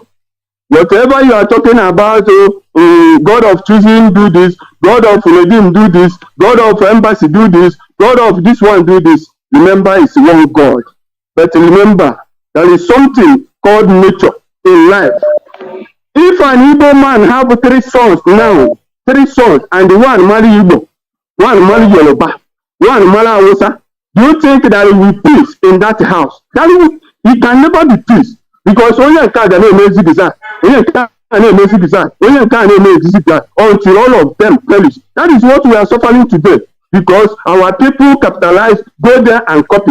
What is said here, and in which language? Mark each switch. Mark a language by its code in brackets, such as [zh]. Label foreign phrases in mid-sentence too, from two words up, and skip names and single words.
[en] Whatever you are talking about, God of choosing do this, God of Redeem do this, God of embassy do this, God of this one do this. Remember, it's one God. But remember, there is something called nature in life. If an Igbo man have 3 sons now, 3 sons, and one marry Igbo, one marry Yoruba, one Mala Hausa, do you think that there will be peace in that house? It can never be peace because only can make design, only can make design, only can make design until all of them perish. That is what we are suffering today because our people capitalize, go there and copy.